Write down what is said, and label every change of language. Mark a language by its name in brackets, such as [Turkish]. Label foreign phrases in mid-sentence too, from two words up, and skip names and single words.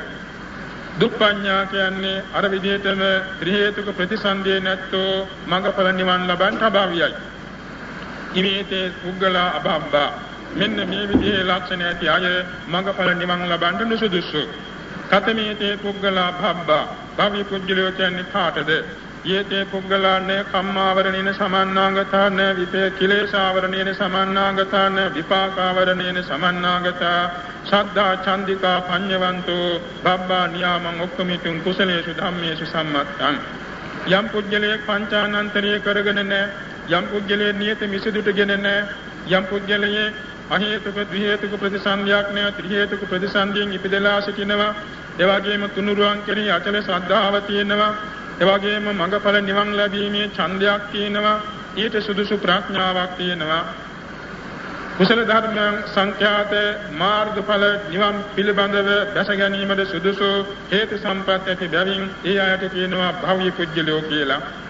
[Sinhala] දුප්පඤ්ඤා කියන්නේ අර විදිහටම ත්‍රි හේතුක ප්‍රතිසන්දියේ නැත්තෝ මඟඵල නිවන් ලබන්නට අභාව්‍යයි. [Pali] ඉමේතේ පුද්ගලා අභබ්බා [Sinhala] මෙන්න මේ විදිහේ ලක්ෂණ ඇති අය මඟඵල නිවන් ලබන්නට නුසුදුසු. [Pali] කතමේතේ පුද්ගලා භබ්බා [Sinhala] භව්‍ය පුද්ගලයෝ කියන්නේ කාටද? [Pali] යේතේ පුද්ගලාන කම්මාවරණේන සමන්නාගතාන විපේ කිලේශාවරණේන සමන්නාගතාන විපාකාවරණේන සමන්නාගතා සද්ධා චන්දිකා පඤ්ඤවන්තෝ බබ්බා නියාමං ඔක්කමිතුං කුසලේසු ධම්මේසු සම්මත්තං [Sinhala] යම් පුද්ගලයෙක් පංචානන්තරය කරගෙන නැහැ යම් පුද්ගලයෙක් නියත මිසදුටගෙන නැහැ යම් පුද්ගලයෙක් අහේතුක ද්විහේතුක ප්‍රතිසන්දියක් නැහැ ත්‍රි හේතුක ප්‍රතිසන්දියෙන් ඉපදලා සිටිනවා එවාගෙම තුනුරුවන් කෙරෙහි අචල ශ්‍රද්ධාව තියෙනවා එවාගෙම මඟඵල නිවන් ලැබීමේ ඡන්දයක් තියෙනවා ඊට සුදුසු ප්‍රඥාවක් තියෙනවා කුසල ධර්මයන් සංඛ්‍යාත මාර්ගඵල නිවන් පිළිබඳව දැස ගැනීමද සුදුසු හේතු සම්පත් ඇති බැවින් ඒ අයට කියනවා භව්‍ය පුජ්‍යලෝ කියලා.